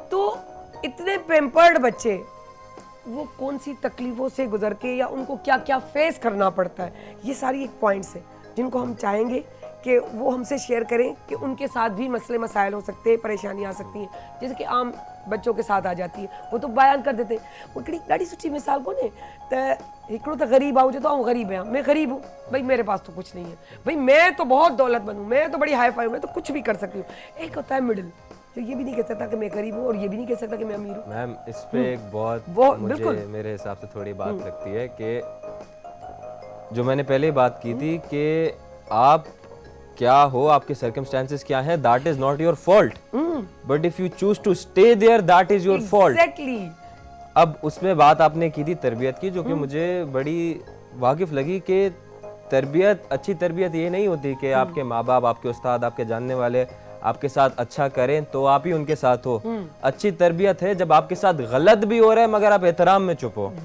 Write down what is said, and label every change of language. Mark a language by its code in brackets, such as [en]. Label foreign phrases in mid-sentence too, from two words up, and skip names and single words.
[ur] تو اتنے پیمپرڈ بچے وہ کون سی تکلیفوں سے گزر کے یا ان کو کیا کیا فیس کرنا پڑتا ہے، یہ ساری ایک پوائنٹس ہے جن کو ہم چاہیں گے کہ وہ ہم سے شیئر کریں کہ ان کے ساتھ بھی مسئلے مسائل ہو سکتے ہیں، پریشانیاں آ سکتی ہیں، جیسے کہ عام بچوں کے ساتھ آ جاتی ہے. وہ تو بیان کر دیتے ہیں. [sd] वो कड़ी ॾाढी सुठी मिसाल कोन्हे त हिकिड़ो त ग़रीब आहे, [ur] تو غریب ہے، میں غریب ہوں بھائی، میرے پاس تو کچھ نہیں ہے بھائی، میں تو بہت دولت مند ہوں، میں تو بڑی [en] hi fi [ur] ہوں، میں تو کچھ بھی کر سکتی ہوں. ایک ہوتا ہے مڈل، تو یہ بھی نہیں کہہ سکتا کہ میں غریب ہوں اور یہ بھی نہیں کہہ سکتا کہ میں امیر ہوں. میم اس پہ ایک بہت مجھے میرے حساب سے تھوڑی بات لگتی ہے کہ جو میں نے پہلے بات کی تھی کہ آپ کیا ہو، آپ کے سرکمسٹینسز کیا ہیں, [en] That is not your fault, but if you choose to stay there that is your fault. [ur] एग्जैक्टली। اب اس میں بات آپ نے کی تھی تربیت کی، جو کہ مجھے بڑی واقف لگی کہ تربیت، اچھی تربیت یہ نہیں ہوتی کہ آپ کے ماں باپ، آپ کے استاد، آپ کے جاننے والے آپ کے ساتھ اچھا کریں تو آپ ہی ان کے ساتھ ہو. اچھی تربیت ہے جب آپ کے ساتھ غلط بھی ہو رہا ہے مگر آپ احترام میں چپ ہو.